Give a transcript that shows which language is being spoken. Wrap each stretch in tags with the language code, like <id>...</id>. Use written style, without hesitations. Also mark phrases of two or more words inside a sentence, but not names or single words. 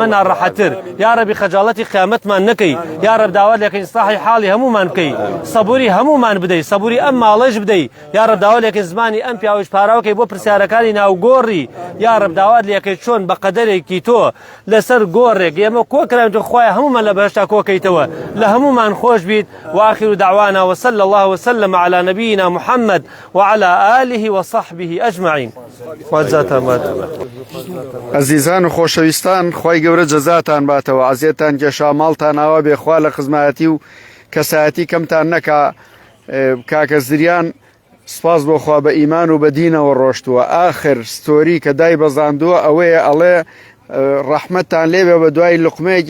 <ckb>ناڕەحەتتر</ckb> <ar>یا رەبی</ar> <ckb>خەجاڵەتی قیامەتمان نەکەی</ckb> <ar>یا رەب</ar> <ckb>داوات لێکەین ئیسلاحی حاڵی هەمومان بکەی سەبووری هەمومان بدەی سەبووری ئەم ماڵەش بدەی</ckb> <ar>یا رەب</ar> <ckb>داوات لێکەین زمانی ئەم پیاوەش پاراوەکەی بۆ پرسیارەکانی ناوگۆڕی</ckb> <ar>یا رەب</ar> <ckb>داوات لێکەی چۆن بە قەدەرێکی تۆ لەسەر گۆڕێک ئێمە کۆکراین تۆ خوایە هەمومان لە بەهەشتا کۆکەیتەوە لە هەمومان خۆش بیت</ckb> <ar>وآخر دعوانا وصلى الله وسلم على نبينا محمد وعلى آله وصحبه أجمعين</ar> <ckb>عزیزان و خۆشەویستان خوای گەورە جەزاتان باتەوە عەزیەتان کێشا ماڵتان ئاوا بێ خوا لە خزمەتی و کەسایەتی کەمتان نەکا کاکە زریان سپاس بۆ خوا بە ئیمان و بە دینەوە ڕۆشتووە ئاخر ستۆری کە دای بەزاندووە ئەوەیە ئەڵێ ڕەحمەتتان لێبێ بە دوای لوقمەیەکی</ckb>